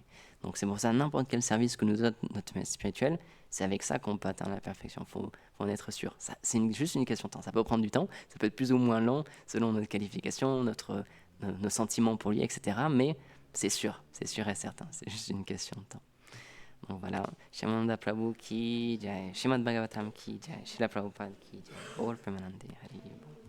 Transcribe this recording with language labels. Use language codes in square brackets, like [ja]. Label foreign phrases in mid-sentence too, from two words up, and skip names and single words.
[fr] Donc c'est pour ça, n'importe quel service que nous donne notre maître spirituel, c'est avec ça qu'on peut atteindre la perfection. Il faut en être sûr. C'est juste une question de temps. Ça peut prendre du temps, ça peut être plus ou moins long selon notre qualification, nos sentiments pour lui, etc. Mais c'est sûr et certain. C'est juste une question de temps. Donc voilà, [hi] श्यामानन्द प्रभु की जय, श्रीमद् भागवतम् की जय, श्रील प्रभुपाद की जय, ऑल प्रेमानन्दे हरि बोल.